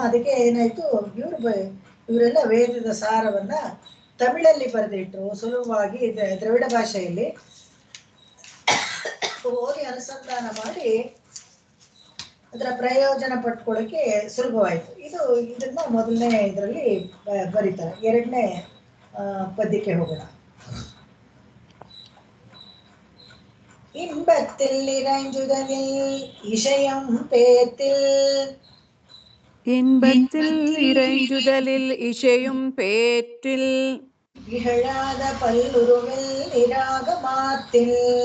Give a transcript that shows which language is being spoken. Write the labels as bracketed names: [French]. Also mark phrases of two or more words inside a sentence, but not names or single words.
[Kannada] ಅದಕ್ಕೆ ಏನಾಯ್ತು, ಇವರೆಲ್ಲ ವೇದದ ಸಾರವನ್ನ ತಮಿಳಲ್ಲಿ ಬರೆದಿಟ್ರು, ಸುಲಭವಾಗಿ ದ್ರವಿಡ ಭಾಷೆಯಲ್ಲಿ ಓದಿ ಅನುಸಂಧಾನ ಮಾಡಿ ಅದರ ಪ್ರಯೋಜನ ಪಟ್ಕೊಳ್ಳೋಕೆ ಸುಲಭವಾಯ್ತು. ಇದನ್ನ ಮೊದಲನೇ ಇದರಲ್ಲಿ ಬರೀತಾರೆ. 2ನೇ ಪದ್ಯಕ್ಕೆ ಹೋಗೋಣ. [Tamil] இன்பத்தில் இறைஞ்சுதலில் இசையம் பேத்தில், இன்பத்தில் இறைஞ்சுதலில் இசையும் பேற்றில், இகழாத பல்லுருவில் இராகமாத்தில்,